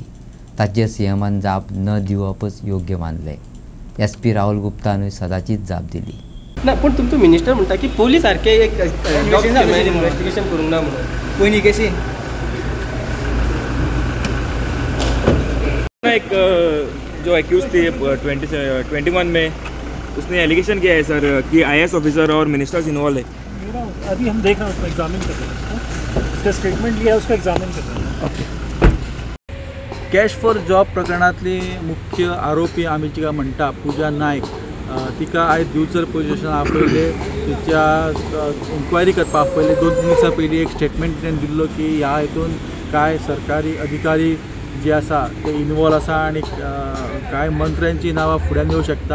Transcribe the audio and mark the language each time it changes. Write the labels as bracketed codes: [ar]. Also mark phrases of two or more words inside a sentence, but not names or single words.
[kok] ताचेर सीएमान जाप न दिवपच योग्य मानलें. SP राहुल गुप्तानूय सदाचीच जाप दिली. ना पूण तुमचो मिनिस्टर म्हणटा की पोलीस सारके एक इन्व्हेस्टिगेशन करूंक ना म्हणून. पयलीं केसी [hi] एक जो एक्यूज थी 21 में उसने एलिगेशन किया है सर कि IAS ऑफिसर और मिनिस्टर्स इन्वॉल्व है. अभी हम देख रहे हैं, उसको एग्जामिन कर रहे हैं. उसका स्टेटमेंट लिया है, उसको एग्जामिन कर रहे हैं. [en] cash for job [kok] प्रकरणातली मुख्य आरोपी आमी जिका म्हणटा पुजा नायक, तिका आयज दिवचल पुलीस स्टेशन आपयले. तिच्या इन्क्वायरी करपाक पयले 2-3 दिसां पयलीं एक स्टेटमेंट तेणें दिल्लो की ह्या हितून काय सरकारी अधिकारी जे आसा ते इन्वॉल्व आसा आनी कांय मंत्र्यांची नांवां फुड्यान येवं शकता.